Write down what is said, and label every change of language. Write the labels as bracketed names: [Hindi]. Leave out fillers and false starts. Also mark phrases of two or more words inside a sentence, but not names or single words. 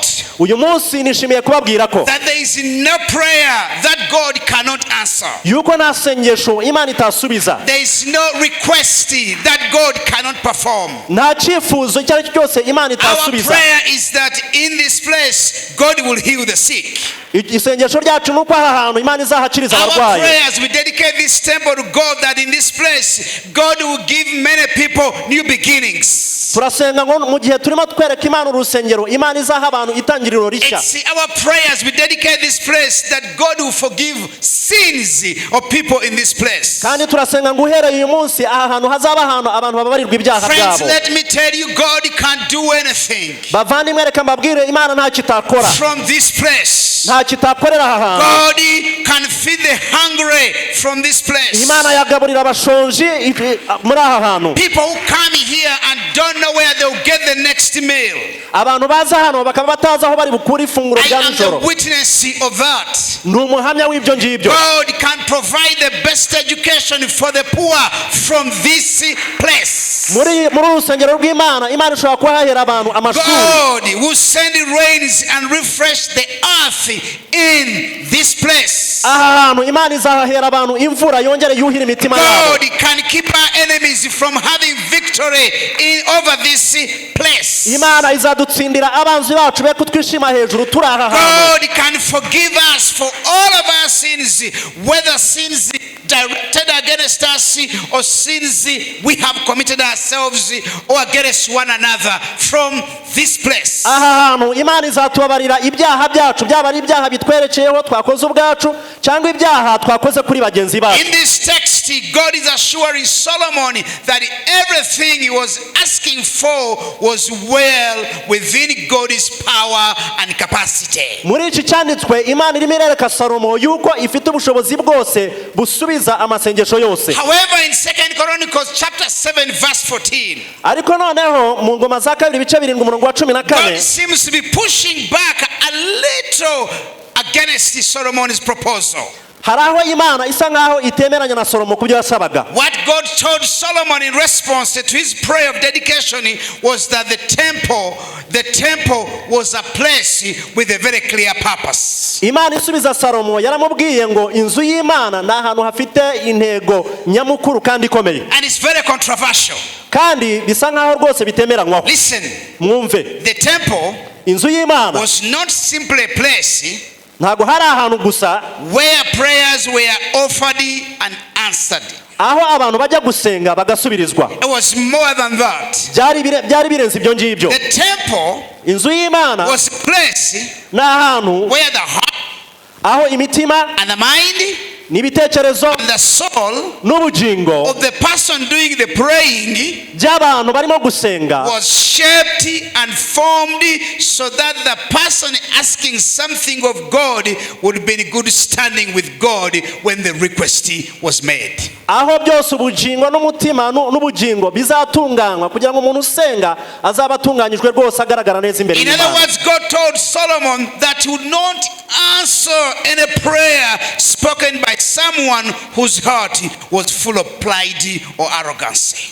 [Kinyarwanda] uyu munsi nishimiye kubabwira ko [English] that there is no prayer that God cannot answer. [Kinyarwanda] yuko nta sengesho Imana itasubiza. [English] There is no request that God cannot perform. [Kinyarwanda] nta cyifuzo icyo ari cyo cyose Imana [English] Our [Kinyarwanda] itasubiza. [English] prayer is that in this place God will heal the sick. [Kinyarwanda] isengesho ryacu nuko aha hantu Imana izahakiriza [English] Our [Kinyarwanda] abarwayi. [English] prayers, we dedicate this temple to God, that in this place God will give many people new beginnings. [Kinyarwanda] turasenga ngo mu gihe turimo twereka Imana urusengero, Imana izaha abantu itangiriro rishya. [English] It's our prayers, we dedicate this place that God will forgive sins of people in this place. [Kinyarwanda] kandi turasenga ngo uhereye uyu munsi aha hantu hazaba ahantu abantu bababarirwa ibyaha [English] Friends, [Kinyarwanda] byabo. [English] let me tell you, God can't do anything [Kinyarwanda] bavandimwe reka mbabwire, Imana nta kitakora. [English] from this place. [Kinyarwanda] nta kitakorera aha hantu. [English] God can feed the hungry from this place. [Kinyarwanda] Imana yagaburira abashonji muri aha hantu. [English] People who come here and don't know where they'll get the next meal. [Kinyarwanda] abantu baza hano bakaba batazi aho bari bukura ifunguro [English] I [Kinyarwanda] rya [English] am the [Kinyarwanda] nijoro. [English] witness of that. [Kinyarwanda] ni umuhamya w'ibyo ngibyo. [English] God can provide the best education for the poor from this place. [Kinyarwanda] muri urusengero rw'Imana, Imana ishobora kuhahera abantu amashuri. [English] God will send rains and refresh the earth in this place. [Kinyarwanda] aha hantu Imana izahahera abantu imvura yongere yuhira imitima yabo. [English] God can keep our enemies from having victory over this place. [Kinyarwanda] Imana izadutsindira abanzi bacu be kutwishima hejuru turi aha hantu. [English] God can forgive us for all of our sins, whether sins directed against us or sins we have committed ourselves or against one another from this place. [Kinyarwanda] aha hantu Imana izatubabarira ibyaha byacu, byaba ari ibyaha bitwerekeyeho twakoze ubwacu cyangwa ibyaha twakoze kuri bagenzi bacu. [English] In this text, God is assuring Solomon that everything he was asking for was well within God's power and capacity. [Kinyarwanda] muri iki cyanditswe Imana irimo irereka Salomo yuko ifite ubushobozi bwose busubiza amasengesho yose. [English] However, in 2 Chronicles chapter 7 verse 14, [Kinyarwanda] ariko noneho mu ngoma za kabiri ibice 7 umurongo wa 14, [English] God seems to be pushing back a little against Solomon's proposal. [Kinyarwanda] hari aho Imana isa nkaho itemeranya na Salomo kubyo yasabaga. [English] What God told Solomon in response to his prayer of dedication was that the temple was a place with a very clear purpose. [Kinyarwanda] Imana isubiza Salomo yaramubwiye ngo inzu y'Imana ni ahantu hafite intego nyamukuru kandi ikomeye. [English] And it's very controversial. [Kinyarwanda] kandi bisa nkaho rwose bitemeranywaho. [English] Listen, [Kinyarwanda] mwumve, [English] the temple [Kinyarwanda] inzu y'Imana [English] was not simply a place [Kinyarwanda] ntago hari ahantu gusa [English] where prayers were offered and answered. [Kinyarwanda] aho abantu bajya gusenga bagasubirizwa. [English] It was more than that. [Kinyarwanda] byari birenze ibyo ngibyo. [English] The temple [Kinyarwanda] inzu y'Imana [English] was a place [Kinyarwanda] ni ahantu [English] where the heart [Kinyarwanda] aho imitima [English] and the mind [Kinyarwanda] n'ibitekerezo [English] and the soul [Kinyarwanda] n'ubugingo [English] of the person doing the praying [Kinyarwanda] by'abantu barimo gusenga [English] was shaped and formed so that the person asking something of God would be in good standing with God when the request was made. [Kinyarwanda] aho byose ubugingo n'umutima n'ubugingo bizatunganywa kugira ngo umuntu usenga azaba atunganyijwe rwose agaragara neza imbere [English] In [Kinyarwanda] y'Imana. [English] other words, God told Solomon that he would not answer any prayer spoken by someone someone whose heart was full of pride or arrogance.